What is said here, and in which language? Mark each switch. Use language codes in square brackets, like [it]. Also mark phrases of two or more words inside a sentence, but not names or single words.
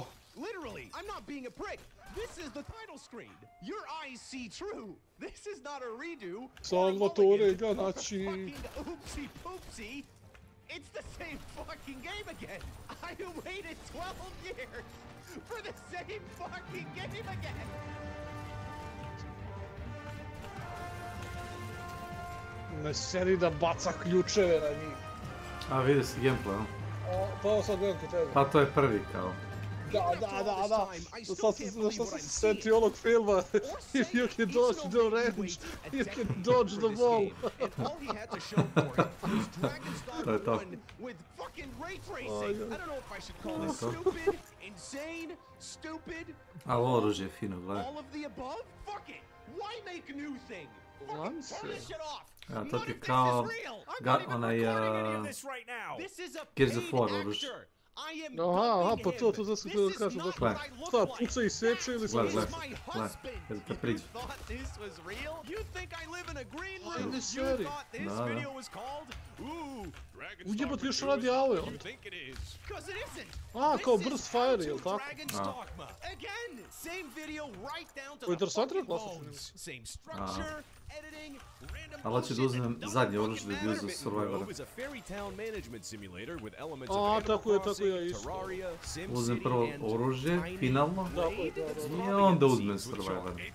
[en] Literally, I'm not being a prick. This is the title screen. Your eyes see true. This is not a redo. Salvatore Ganacci. Fucking oopsie poopsie. It's the same fucking game again. I waited 12 years for the same fucking game again. [sr] Ne seri da baca ključeve na njih. A vidi si gameplay, no? Pa sad gledam kod tebe. Pa to je prvi kao. Da. Sad sam se setio onog filma. [en] If you can dodge the range, you can dodge the ball. [sr] To je to. [en] With fucking ray tracing. I don't know if I should call it stupid, insane, stupid. [sr] Ali oružje je fino, gledaj. [en] All of the above? Fuck it. Why make a new thing? Fucking turn this shit off. [sr] Ja, to ti kao onaj Gears of War oružje. Aha, pa to zato da kažem da šta, puca i seče ili sam... Gledaj, kada te priđe. Ajde seri. Ujebat još radi ave on. A, kao burst fire, jel tako? To je interesantno klasično. Ali će da uzmem zadnje oružje da bi uzeo Survivora. A, tako je isto. Uzmem prvo oružje, finalno, i onda uzmem Survivora.